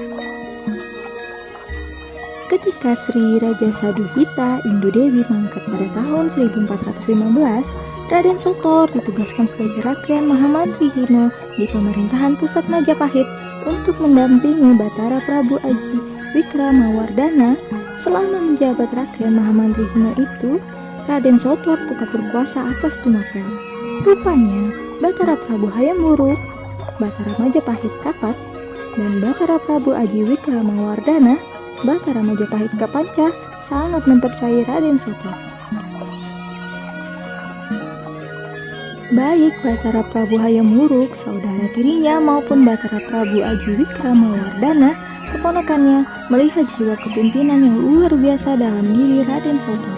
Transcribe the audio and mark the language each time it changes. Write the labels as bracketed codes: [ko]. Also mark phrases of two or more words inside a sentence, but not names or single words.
[id] Ketika Sri Raja Saduhita Indu Dewi mangkat pada tahun 1415, Raden Sotor ditugaskan sebagai Rakyan Mahamantri Hino di pemerintahan pusat Majapahit untuk mendampingi Batara Prabu Aji Wikramawardhana. Selama menjabat Rakyan Mahamantri Hino itu, Raden Sotor tetap berkuasa atas Tumapel. Rupanya, Batara Prabu Hayam Wuruk, Batara Majapahit Kapat, dan Batara Prabu Aji Wikramawardhana, Batara Majapahit Kapanca, sangat mempercayai Raden Sotor. Baik Batara Prabu Hayam Wuruk, saudara tirinya, maupun Batara Prabu Aji Wikramawardhana, keponakannya, melihat jiwa kepemimpinan yang luar biasa dalam diri Raden Sotor.